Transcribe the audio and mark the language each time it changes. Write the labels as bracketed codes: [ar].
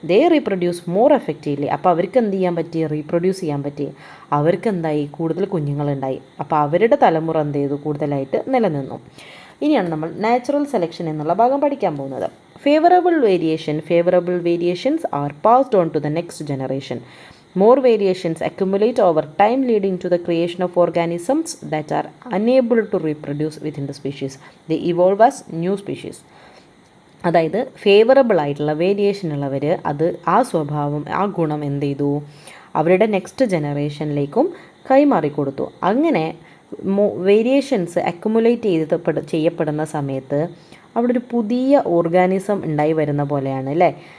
[en] They reproduce more effectively. [ml] അപ്പോൾ അവർക്ക് എന്ത് ചെയ്യാൻ പറ്റി, റീപ്രൊഡ്യൂസ് ചെയ്യാൻ പറ്റി. അവർക്ക് എന്തായി, കൂടുതൽ കുഞ്ഞുങ്ങളുണ്ടായി. അപ്പോൾ അവരുടെ തലമുറ എന്ത് ചെയ്തു, കൂടുതലായിട്ട് നിലനിന്നു. ഇനിയാണ് നമ്മൾ നാച്ചുറൽ സെലക്ഷൻ എന്നുള്ള ഭാഗം പഠിക്കാൻ പോകുന്നത്. [en] Favourable variations are passed on to the next generation. More variations accumulate over time, leading to the creation of organisms that are unable to reproduce within the species. They evolve as new species. [ml] അതായത് favourable ആയിട്ടുള്ള variation ഉള്ളവർ അത് ആ സ്വഭാവം, ആ ഗുണം എന്ത് ചെയ്തു, അവരുടെ നെക്സ്റ്റ് ജനറേഷനിലേക്കും കൈമാറിക്കൊടുത്തു. അങ്ങനെ വേരിയേഷൻസ് അക്യുമുലേറ്റ് ചെയ്യപ്പെടുന്ന സമയത്ത് അവിടെ ഒരു പുതിയ ഓർഗാനിസം ഉണ്ടായി വരുന്ന പോലെയാണ് അല്ലേ.